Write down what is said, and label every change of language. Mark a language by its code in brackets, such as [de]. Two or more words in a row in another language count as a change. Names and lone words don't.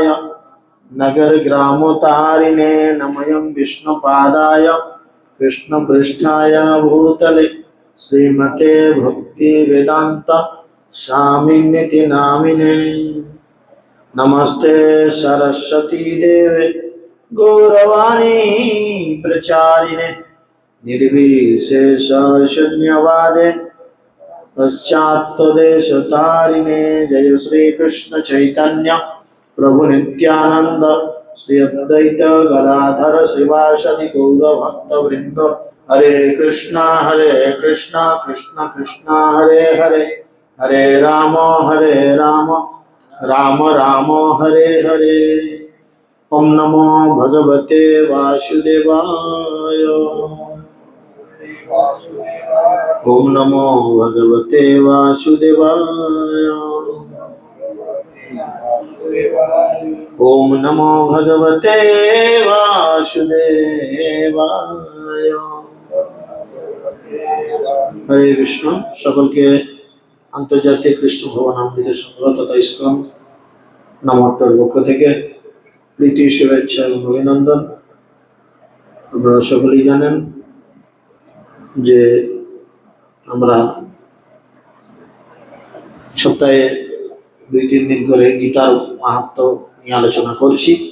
[sa] नगर ग्रामोतारिणे नमयं विष्णुपादाय कृष्णपृष्ठाय भूतले श्रीमते भक्ति वेदांत स्वामिनिति नामिने नमस्ते सरस्वती देवे गौरवाणी प्रचारिणे निर्विशेष शून्यवादे पश्चात्तदेशतारिणे जय श्री कृष्ण चैतन्य प्रभु नित्यानंद श्री अद्वैत गदाधर शिवासदि गौर भक्त वृंद हरे कृष्णा कृष्ण कृष्ण हरे हरे हरे राम राम राम हरे हरे। ओम नमो भगवते वासुदेवाय। ओम नमो भगवते वासुदेवाय। ओम नमो भगवते वासुदेवाय। हरे कृष्ण। [bn] सकल के আন্তর্জাতিক কৃষ্ণ ভবনামৃত সংগ্রহ তথা ইসকন নামটার পক্ষ থেকে প্রীতি শুভেচ্ছা এবং অভিনন্দন। আপনারা সকলেই জানেন যে আমরা সপ্তাহে 2-3 দিন করে গীতার মাহাত্ম্য নিয়ে আলোচনা করছি।